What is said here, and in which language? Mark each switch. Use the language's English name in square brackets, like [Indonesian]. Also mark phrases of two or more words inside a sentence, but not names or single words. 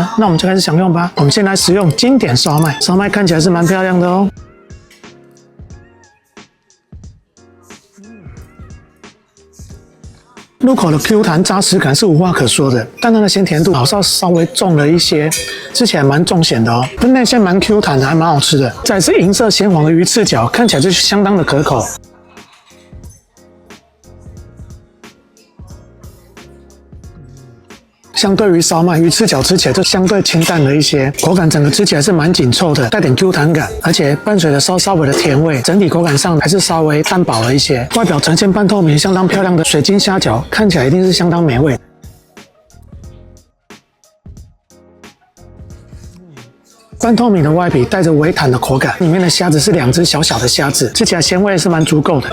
[Chinese] 那我們就開始享用吧。我們先來食用經典燒麥，燒麥看起來是蠻漂亮的哦。入口的 Q 彈扎實感是無話可說的，但它的鮮甜度好像稍微重了一些，吃起來蠻重鹹的哦。但內餡蠻 Q 彈的，還蠻好吃的。再來是銀色鮮黃的魚翅餃，看起來就是相當的可口。相對於燒麥，魚翅餃吃起來就相對清淡了一些，口感整個吃起來是蠻緊湊的，帶點 Q 彈感，而且伴隨着稍微的甜味，整體口感上還是稍微淡薄了一些。外表呈現半透明，相當漂亮的水晶蝦餃，看起來一定是相當美味。半透明的外皮帶着微彈的口感，裡面的蝦子是2隻小小的蝦子，吃起來鮮味是蠻足夠的。